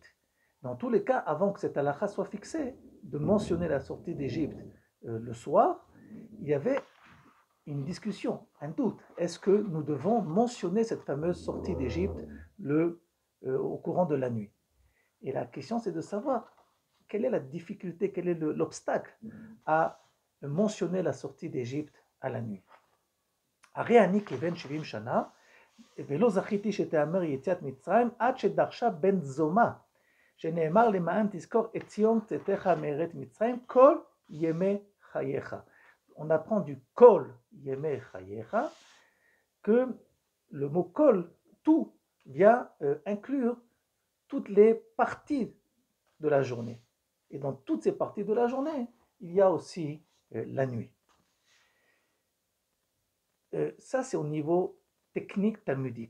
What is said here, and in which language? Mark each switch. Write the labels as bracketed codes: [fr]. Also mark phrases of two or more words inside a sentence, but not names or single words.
[fr] Dans tous les cas, avant que cette halakha soit fixée, de mentionner la sortie d'Égypte le soir, il y avait une discussion, un doute. Est-ce que nous devons mentionner cette fameuse sortie d'Égypte au courant de la nuit? Et la question, c'est de savoir quelle est la difficulté, quel est l'obstacle à mentionner la sortie d'Égypte à la nuit. [he] הרי אני כבן 70 שנה, ולא זכיתי שתאמר יציאת מצרים, עד שדרשה בן זומא, שנאמר למען תזכור את ציון צאתך מארץ מצרים, כל ימי חייך. [fr] On apprend du [he] כל ימי חייך [fr] que le mot kol, tout, vient inclure toutes les parties de la journée. Et dans toutes ces parties de la journée, il y a aussi la nuit. Ça, c'est au niveau technique talmudique.